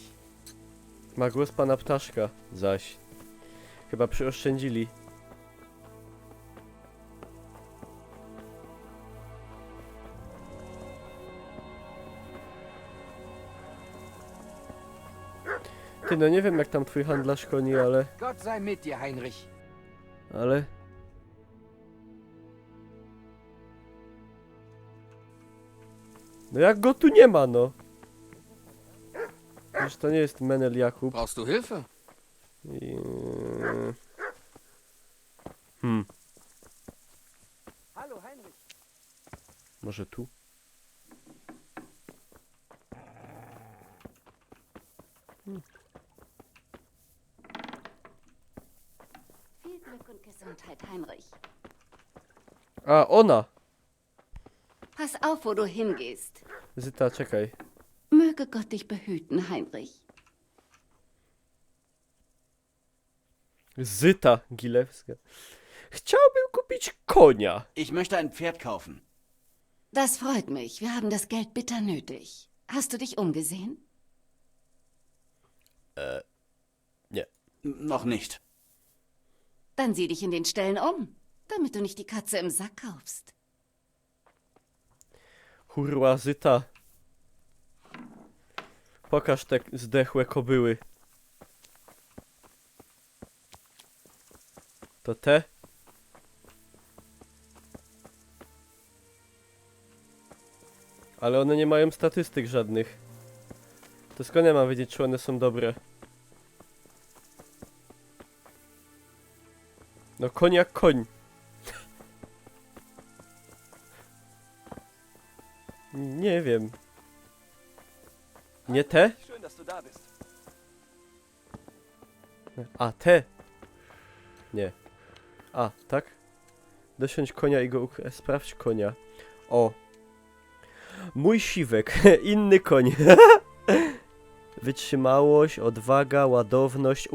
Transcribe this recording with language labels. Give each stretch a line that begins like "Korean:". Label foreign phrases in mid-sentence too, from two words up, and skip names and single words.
Polish: Ma głos pana ptaszka, zaś. Chyba przyoszczędzili. Ty, no nie wiem jak tam twój handlarz koni, ale...
German: Gott sei mit dir, Heinrich.
Polish: Ale... No jak go tu nie ma, no? Przecież to nie jest Menel Jakub.
German: Brauchst du Hilfe?
Polish: I...
German: Hallo, Heinrich.
Polish: Może tu?
German: Viel Glück und Gesundheit, Heinrich.
Polish: A, ona!
German: Pass auf, wo du hingehst.
Polish: Zyta, czekaj.
German: Möge Gott dich behüten, Heinrich.
Polish: Zyta Gilewska. Chciałbym kupić konia.
German: Ich möchte ein Pferd kaufen. Das freut mich. Wir haben das Geld bitter nötig. Hast du dich umgesehen?
Polish: Nie.
German: Noch nicht. Dann sieh dich in den Ställen um, damit du nicht die Katze im Sack kaufst.
Polish: Hurra, Zyta. Pokaż te zdechłe kobyły. To te? Ale one nie mają statystyk żadnych. To skąd ja mam wiedzieć, czy one są dobre? No koń jak koń. Nie wiem. Nie te?
German: Schön, dass du da bist.
Polish: A, te? Nie. A, tak? Dosiądź konia i go sprawdź konia. O. Mój siwek. Inny koń. Wytrzymałość, odwaga, ładowność.